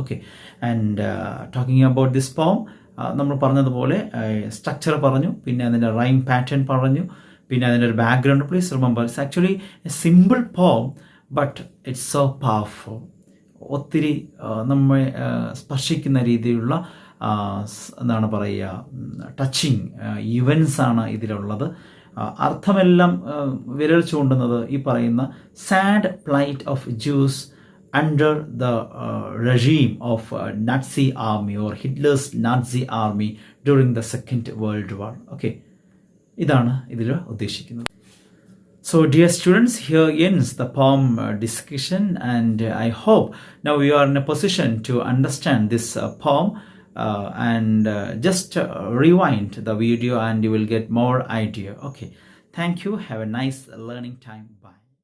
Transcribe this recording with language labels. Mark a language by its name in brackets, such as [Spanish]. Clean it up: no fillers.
[Malayalam] Okay, [English] and talking about this poem, [Malayalam] നമ്മൾ പറഞ്ഞതുപോലെ സ്ട്രക്ചർ പറഞ്ഞു, പിന്നെ അതിൻ്റെ റൈം പാറ്റേൺ പറഞ്ഞു, പിന്നെ അതിൻ്റെ ഒരു background. [English] Please remember, it's actually a simple poem but it's so powerful. [Malayalam] ഒത്തിരി നമ്മെ സ്പർശിക്കുന്ന രീതിയിലുള്ള എന്താണ് പറയുക, ടച്ചിങ് ഇവൻസാണ് ഇതിലുള്ളത്. അർത്ഥമെല്ലാം വിരൽ ചൂണ്ടുന്നത് ഈ പറയുന്ന [English] Sad plight of Jews under the regime of Nazi army or Hitler's Nazi army during the Second World War. [Malayalam] Okay, ഇതാണ് ഇതിൽ ഉദ്ദേശിക്കുന്നത്. [English] So dear students, here ends the poem discussion, and I hope now you are in a position to understand this poem, and just rewind the video and you will get more idea. Okay, thank you, have a nice learning time, bye.